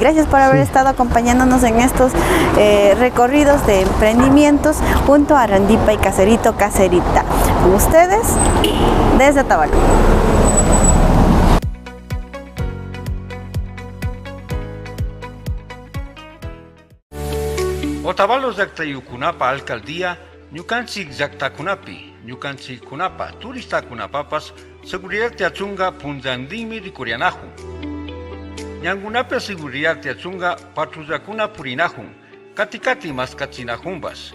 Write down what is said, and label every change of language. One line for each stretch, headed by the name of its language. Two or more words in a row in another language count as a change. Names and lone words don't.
Spanish: Gracias por haber estado acompañándonos en estos recorridos de emprendimientos junto a Randipa y Caserito Caserita. Con ustedes, desde Otavalo.
Quechua: Otavalo llaqtayukunapa alcaldía ñukanchik llaqtakunapi, ñukanchik kunapa turistakunapapas seguridad tiachunga punllantinmi rikurianahun. Ñankunapi seguridad tiachunga patrullakuna purinahun, kati maskachinahunpas.